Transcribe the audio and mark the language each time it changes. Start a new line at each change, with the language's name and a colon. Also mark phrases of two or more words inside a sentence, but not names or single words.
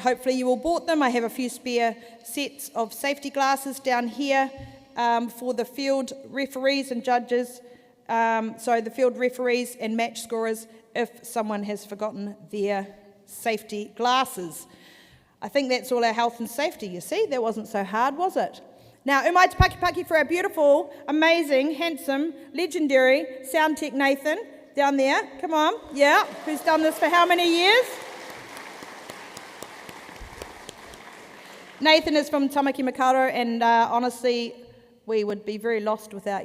English: Hopefully you all bought them. I have a few spare sets of safety glasses down here for the field referees and judges. The field referees and match scorers if someone has forgotten their safety glasses. I think that's all our health and safety, you see. That wasn't so hard, was it? Now,
Māori: umai te paki
English: for our beautiful, amazing, handsome, legendary sound tech Nathan down there. Come on, yeah. Who's done this for how many years? Nathan is from Tamaki Makaurau, and honestly, we would be very lost without you, Nathan.